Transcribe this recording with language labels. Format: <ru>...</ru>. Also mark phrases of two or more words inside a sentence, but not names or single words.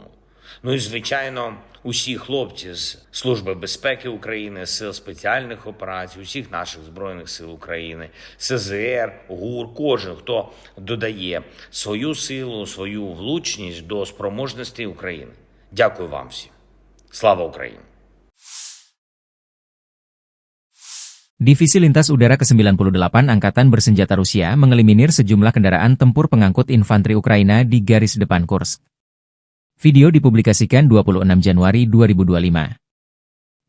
<uk>Ну і, звичайно, усі хлопці з Служби безпеки України, Сил спеціальних операцій, усіх наших Збройних сил України, СЗР, ГУР, кожен, хто додає свою силу, свою влучність до спроможностей України. Дякую вам всім. Слава Україні!</uk> <id>Divisi Lintas Udara ke-98 Angkatan Bersenjata Rusia mengeliminir sejumlah kendaraan tempur pengangkut infanteri Ukraina di garis depan Kursk. Video dipublikasikan 26 Januari 2025.</id>